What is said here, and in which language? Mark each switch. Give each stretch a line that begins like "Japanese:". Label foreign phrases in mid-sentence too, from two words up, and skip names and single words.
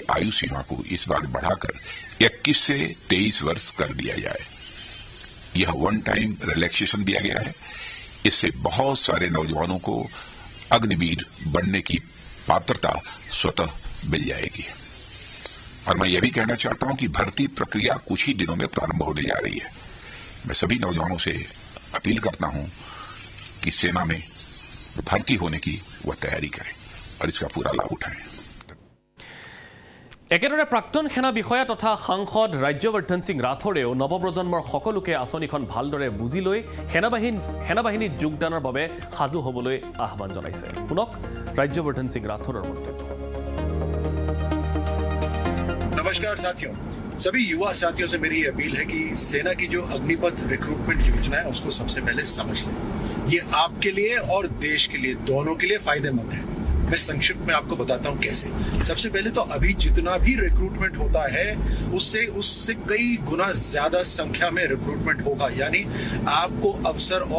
Hindi: आयु सीमा को इस बार बढ़ाकर 21 से 23 वर्ष कर दिया जाए यह
English: one time relaxation
Hindi: दिया गया है इससे बहुत सारे नौजवानों को अग्निवीर बनने की पात्रता स्वतः मिल जाएगी और मैं यह भी कहना चाहता हूं कि भर्ती प्रक्रिया कुछ ही दिनों में प्रारंभ होने जा रही है मैं सभी नौजवानों से अपील करता हूं कि सेना में भर्ती होने की वह तैयारी करें और इसका पूरा लाभ उठाएं
Assamese: একেদৰে প্ৰাক্তন সেনা বিষয়া তথা সাংসদ ৰাজ্যবৰ্ধন সিং ৰাথোৰেও নৱপ্ৰজন্মৰ সকলোকে আঁচনিখন ভালদৰে বুজি লৈ সেনাবাহিনীত যোগদানৰ বাবে সাজু হ'বলৈ আহ্বান জনাইছে শুনক ৰাজ্যবৰ্ধন সিং ৰাথোৰৰ মন্তব্য
Hindi: नमस्कार साथियों सभी युवा साथियों से मेरी अपील है कि सेना की जो अग्निपथ रिक्रूटमेंट योजना है उसको सबसे पहले समझ लें ये आपके लिए और देश के लिए दोनों के लिए फायदेमंद है मैं संक्षिप्त में आपको बताता हूं कैसे सबसे पहले तो अभी जितना भी रिक्रूटमेंट होता है उससे कई गुना ज्यादा संख्या में रिक्रूटमेंट होगा यानी आपको अवसर और